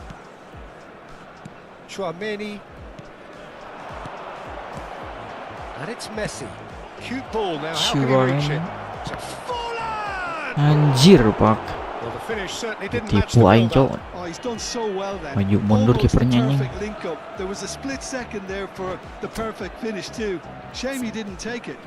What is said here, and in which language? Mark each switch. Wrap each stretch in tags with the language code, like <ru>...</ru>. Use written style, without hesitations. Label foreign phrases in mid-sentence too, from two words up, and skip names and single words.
<en>Chouameni. And it's Messi. Cute ball now. How can he reach it?</en> <id>Anjir, Pak.</id> <en>Well, the finish certainly didn't match the</en> <id>Tipu aing,</id> <en>build-up.</en> <id>Cok.</id> <en>Oh, he's done so well then.</en> <id>Maju mundur</id> <en>Almost</en> <id>kipernya</id> <en>a</en> <id>nih.</id> <en>perfect link up. There was a split second there for the perfect finish too. Shame he didn't take it.</en>